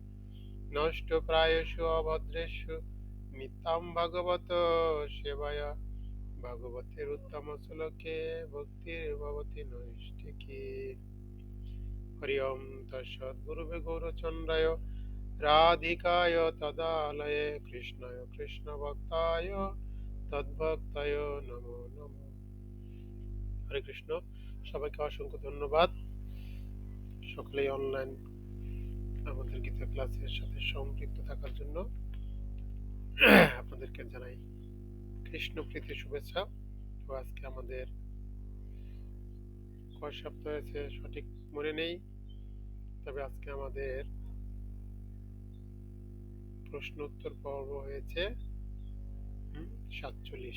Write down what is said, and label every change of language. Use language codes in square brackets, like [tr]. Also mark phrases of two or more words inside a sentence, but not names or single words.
[sa] नष्टप्रायेषु अभद्रेषु नित्यं भगवत सेवया भगवतेरुत्तमश्लोके भक्तिर्भवति नैष्ठिकी। हरि ओं तत्सद्गुरुवे गौरचन्द्राय राधिकाय तदालये कृष्णाय कृष्णभक्ताय तद्भक्ताय नमो नमः। হরে কৃষ্ণ। [bn] সবাইকে অসংখ্য ধন্যবাদ। সকলেই অনলাইন আমাদের গীতা ক্লাসের সাথে সম্পৃক্ত থাকার জন্য আপনাদেরকে জানাই কৃষ্ণ প্রীতি শুভেচ্ছা। তো আজকে আমাদের কয় সপ্তাহ হয়েছে সঠিক মনে নেই, তবে আজকে আমাদের প্রশ্ন উত্তর পর্ব হয়েছে 47।